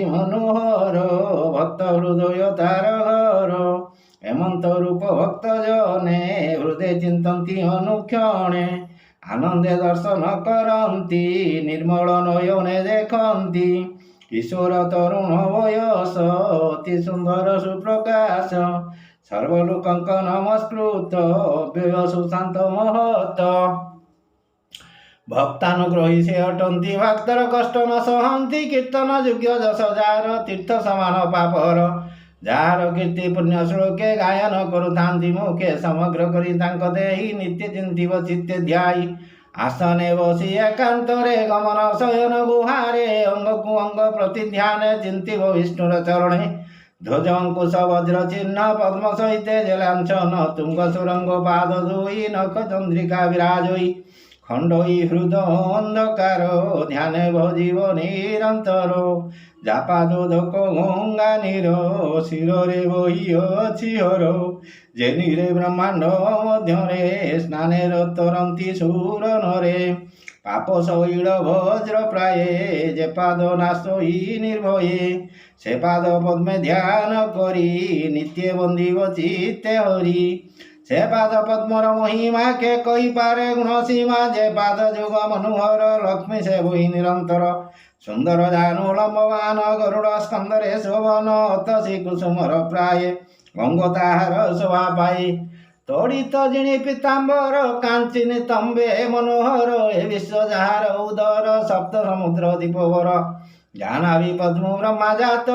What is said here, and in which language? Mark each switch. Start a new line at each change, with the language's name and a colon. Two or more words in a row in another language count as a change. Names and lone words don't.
Odia: ମନୋହର ଭକ୍ତ ହୃଦୟ ତାର ଘର ହେମନ୍ତ ରୂପ ଭକ୍ତ ଜନେ ହୃଦୟ ଚିନ୍ତନ୍ତି ଅନୁକ୍ଷଣେ ଆନନ୍ଦେ ଦର୍ଶନ କରନ୍ତି ନିର୍ମଳ ନୟନେ ଦେଖନ୍ତି କିଶୋର ତରୁଣ ବୟସ ଅତି ସୁନ୍ଦର ସୁପ୍ରକାଶ ସର୍ବଲୋକଙ୍କ ନମସ୍କୃତ ବ୍ୟୟ ସୁଶାନ୍ତ ମହତ ଭକ୍ତାନୁଗ୍ରହୀ ସେ ଅଟନ୍ତି ଭକ୍ତର କଷ୍ଟ ନ ସହନ୍ତି କୀର୍ତ୍ତନ ଯୋଗ୍ୟ ଯଶ ଯାର ତୀର୍ଥ ସମାନ ପାପର ଯାର କୀର୍ତ୍ତି ପୁଣ୍ୟ ଶ୍ଳୋକେ ଗାୟନ କରୁଥାନ୍ତି ମୁଖେ ସମଗ୍ର କରି ତାଙ୍କ ଦେହି ନିତ୍ୟ ଚିନ୍ତିବ ଚିତ୍ତେ ଧ୍ୟାୟୀ ଆସନେ ବସି ଏକାନ୍ତରେ ଗମନ ଶୟନ ଗୁହାରେ ଅଙ୍ଗ କୁ ଅଙ୍ଗ ପ୍ରତି ଧ୍ୟାନ ଚିନ୍ତିବ ବିଷ୍ଣୁର ଚରଣେ ଧ୍ୱଜ ଅଙ୍କୁଶ ବଜ୍ର ଚିହ୍ନ ପଦ୍ମ ସହିତେ ଜଳାଞ୍ଛନ ତୁଙ୍ଗ ସୁରଙ୍ଗ ପାଦ ଦୁଇ ନଖ ଚନ୍ଦ୍ରିକା ବିରାଜଇ ଖଣ୍ଡଇ ହୃଦ ଅନ୍ଧକାର ଧ୍ୟାନେ ଭଜିବ ନିରନ୍ତର ଯାପାଦୋଦକ ଗଙ୍ଗା ନୀର ଶିରେ ବହି ଅଛି ହର ଯେନିରେ ବ୍ରହ୍ମାଣ୍ଡ ମଧ୍ୟରେ ସ୍ନାନେ ତରନ୍ତି ସୁର ନରେ ପାପ ଶୈଳ ବଜ୍ର ପ୍ରାୟେ ଯେ ପାଦ ନାଶଇ ନିର୍ଭୟେ ସେ ପାଦ ପଦ୍ମେ ଧ୍ୟାନ କରି ନିତ୍ୟ ବନ୍ଦିବ ଚିତ୍ତେ ହରି ସେ ପାଦ ପଦ୍ମର ମହିମା କେ କହି ପାରେ ଗୁଣ ସୀମା ଯେ ପାଦ ଯୁଗ ମନୋହର ଲକ୍ଷ୍ମୀ ସେ ବୋଇ ନିରନ୍ତର ସୁନ୍ଦର ଜାନୁ ଲମ୍ବବାନ ଗରୁଡ଼ ସ୍କନ୍ଧରେ ଶୋଭନ ଅତସୀ କୁସୁମର ପ୍ରାୟ ଗଙ୍ଗୋତାହାର ଶୋଭା ପାଇ ତଡ଼ିତ ଜିଣି ପୀତାମ୍ବର କାଞ୍ଚୀ ନିତମ୍ବେ ମନୋହର ଏ ବିଶ୍ୱ ଯାହାର ଉଦର ସପ୍ତ ସମୁଦ୍ର ଦୀପବର ଜାନାବି ପଦ୍ମ ବ୍ରହ୍ମା ଜାତ